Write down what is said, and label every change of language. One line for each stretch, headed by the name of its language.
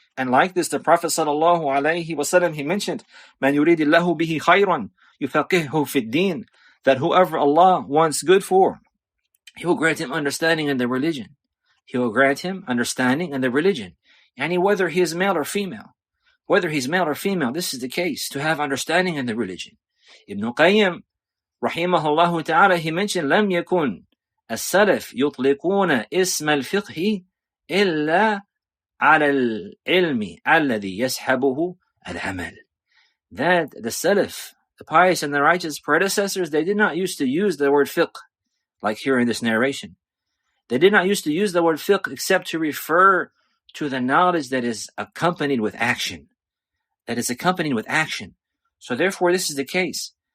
English: And like this, the Prophet sallallahu alaihi wasallam, he mentioned,
Arabic: "Man yuridillahu bihi khayran yufaqihu fid din,"
English: that whoever Allah wants good for, He will grant him understanding in the religion. He will grant him understanding in the religion. And whether he is male or female. Whether he's male or female, this is the case, to have understanding in the religion. Ibn Qayyim, rahimahullah ta'ala, he mentioned,
Arabic: لم يكن السلف يطلقون اسم الفقه إلا على العلم الذي يسحبه العمل.
English: That the Salaf, the pious and the righteous predecessors, they did not used to use the word fiqh, like here in this narration. They did not used to use the word fiqh except to refer to the knowledge that is accompanied with action. That is accompanied with action. So therefore, this is the case.